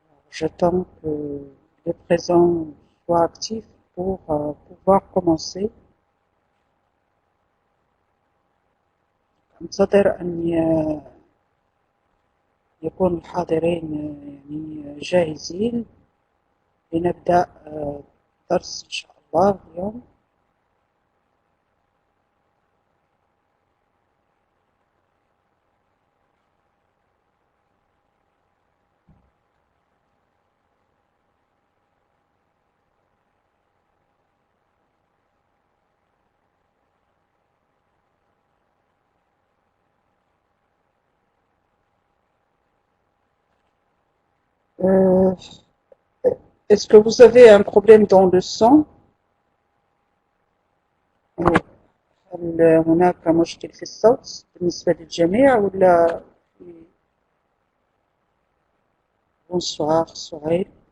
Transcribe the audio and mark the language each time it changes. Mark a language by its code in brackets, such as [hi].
[fr] J'attends que les présents soient actifs pour pouvoir commencer. [ar] ننتظر أن يكون الحاضرين يعني جاهزين لنبدأ درس إن شاء الله اليوم. [fr] Est-ce que vous avez un problème dans le son? [ar] هل هناك مشكل في الصوت بالنسبة للجميع ولا؟ Bonsoir Sohail.